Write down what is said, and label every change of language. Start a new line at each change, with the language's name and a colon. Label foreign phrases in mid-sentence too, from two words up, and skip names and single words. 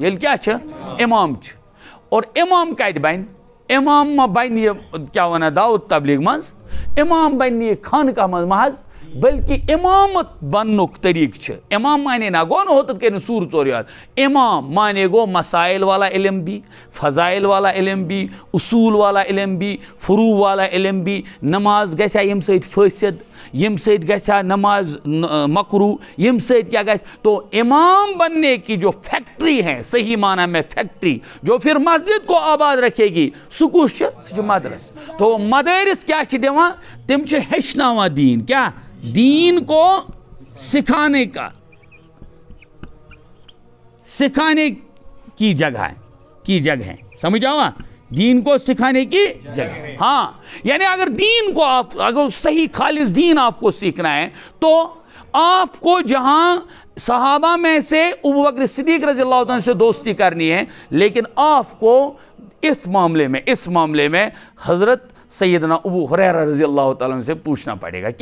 Kashmiri: ییٚلہِ کیٛاہ چھِ؟ امام چھِ. اور امام کتہِ بنہِ؟ امام ما بنہِ یہِ کیٛاہ وَنان دعوت تبلیغ منٛز، امام بنہِ نہٕ یہِ خانقاہ منٛز محض، بلکہ امامت بننُک طریقہٕ چھِ. امام مانے نہ گوٚو نہٕ ہوتَتھ کٔرِو سوٗر ژور یاد. امام مانے گوٚو
Urdu: مسائل والا علم بھی، فضائل والا علم بھی، اصول والا علم بھی، فروع والا علم بھی.
Kashmiri: نماز گژھِ ہا ییٚمہِ سۭتۍ فٲصد، ییٚمہِ سۭتۍ گژھِ ہا نماز مکروٗ، ییٚمہِ سۭتۍ کیٛاہ گژھِ.
Urdu: تو امام بننے کی جو فیکٹری ہے، صحیح معنی میں فیکٹری، جو پھر مسجد کو آباد رکھے گی،
Kashmiri: سُہ کُس چھُ؟ سُہ چھُ مدرس. تو مدارس کیٛاہ چھِ دِوان؟ تِم چھِ ہیٚچھناوان دیٖن. کیٛاہ؟
Urdu: دین کو سکھانے کا، سکھانے کی جگہیں.
Kashmiri: سمجھ آوا؟
Urdu: دین کو سکھانے کی جگہ. ہاں یعنی اگر دین کو اگر صحیح خالص دین آپ کو سیکھنا ہے تو آپ کو جہاں صحابہ میں سے ابو بکر صدیق رضی اللہ عنہ سے دوستی کرنی ہے، لیکن آپ کو اس معاملے میں حضرت سیدنا ابو ہریرہ رضی اللہ تعالیٰ عنہ سے پوچھنا پڑے گا.